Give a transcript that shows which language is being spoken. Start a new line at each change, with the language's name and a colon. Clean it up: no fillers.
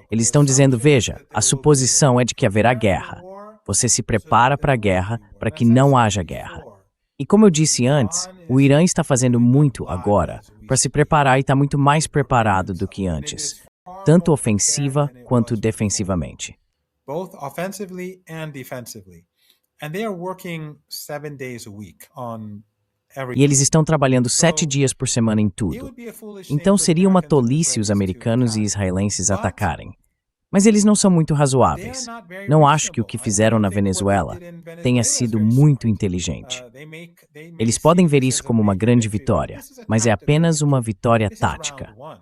Portuguese: Eles estão dizendo, veja, a suposição é de que haverá guerra. Você se prepara para a guerra para que não haja guerra. E como eu disse antes, o Irã está fazendo muito agora para se preparar e está muito mais preparado do que antes, tanto ofensiva quanto defensivamente.
English: Both offensively and defensively. And they are working 7 days a week on everything.
Portuguese: E eles estão trabalhando 7 dias por semana em tudo. Então seria uma tolice os americanos e israelenses atacarem. Mas eles não são muito razoáveis. Não acho que o que fizeram na Venezuela tenha sido muito inteligente. Eles podem ver isso como uma grande vitória, mas é apenas uma vitória tática.